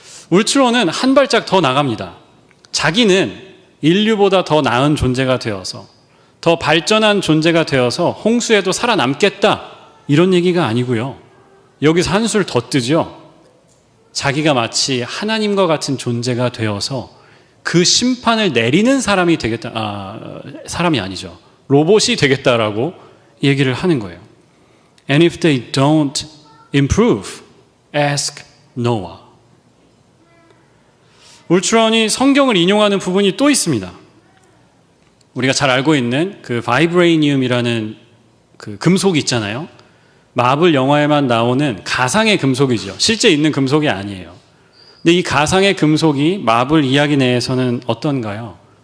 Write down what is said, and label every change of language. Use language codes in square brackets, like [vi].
[ko] 울트론은 한 발짝 더 나갑니다. 자기는 인류보다 더 나은 존재가 되어서 더 발전한 존재가 되어서 홍수에도 살아남겠다 이런 얘기가 아니고요. 여기서 한술 더 뜨죠. 자기가 마치 하나님과 같은 존재가 되어서 그 심판을 내리는 사람이 되겠다. 사람이 아니죠. 로봇이 되겠다라고 얘기를 하는 거예요. [en] And if they don't improve, ask Noah. [ko] 울트론이 성경을 인용하는 부분이 또 있습니다. 우리가 잘 알고 있는 그 바이브레이니움이라는 그 금속이 있잖아요. 마블 영화에만 나오는 가상의 금속이죠. 실제 있는 금속이 아니에요. 근데 이 가상의 금속이 마블 이야기 내에서는 어떤가요?